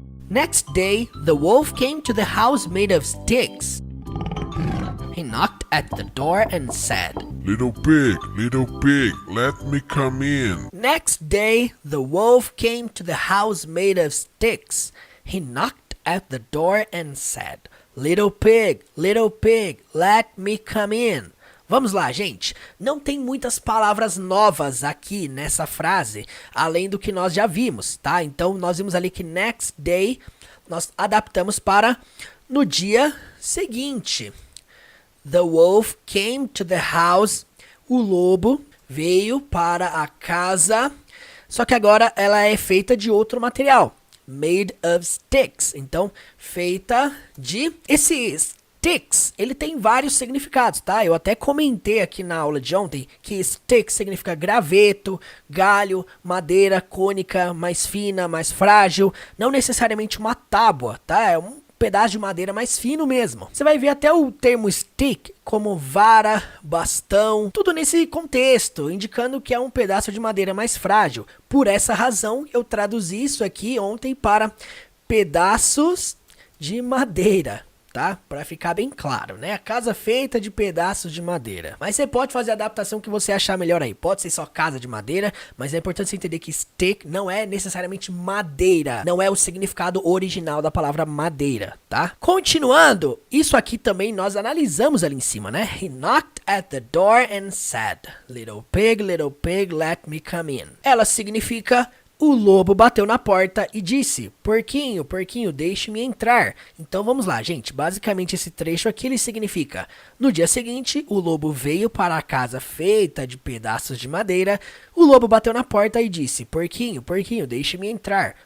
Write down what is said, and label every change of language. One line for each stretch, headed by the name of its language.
English: Next day, the wolf came to the house made of sticks. He knocked at the door and said, little pig, let me come in. Next day, the wolf came to the house made of sticks. He knocked at the door and said, little pig, let me come in.
Portuguese: Vamos lá, gente. Não tem muitas palavras novas aqui nessa frase, além do que nós já vimos, tá? Então, nós vimos ali que
English: next day,
Portuguese: nós adaptamos para no dia seguinte.
English: The wolf came to the house.
Portuguese: O lobo veio para a casa. Só que agora ela é feita de outro material.
English: Made of sticks.
Portuguese: Então, feita de... Esse sticks, ele tem vários significados, tá? Eu até comentei aqui na aula de ontem que sticks significa graveto, galho, madeira cônica, mais fina, mais frágil. Não necessariamente uma tábua, tá? É um pedaço de madeira mais fino mesmo. Você vai ver até o termo stick como vara, bastão, tudo nesse contexto, indicando que é um pedaço de madeira mais frágil. Por essa razão, eu traduzi isso aqui ontem para pedaços de madeira, tá? Para ficar bem claro, né? A casa feita de pedaços de madeira. Mas você pode fazer a adaptação que você achar melhor aí. Pode ser só casa de madeira, mas é importante você entender que stick não é necessariamente madeira. Não é o significado original da palavra madeira, tá? Continuando, isso aqui também nós analisamos ali em cima, né?
English: He knocked at the door and said, little pig, let me come in.
Portuguese: Ela significa... O lobo bateu na porta e disse, porquinho, deixe-me entrar. Então vamos lá, gente. Basicamente esse trecho aqui ele significa, no dia seguinte, o lobo veio para a casa feita de pedaços de madeira. O lobo bateu na porta e disse, porquinho, deixe-me entrar.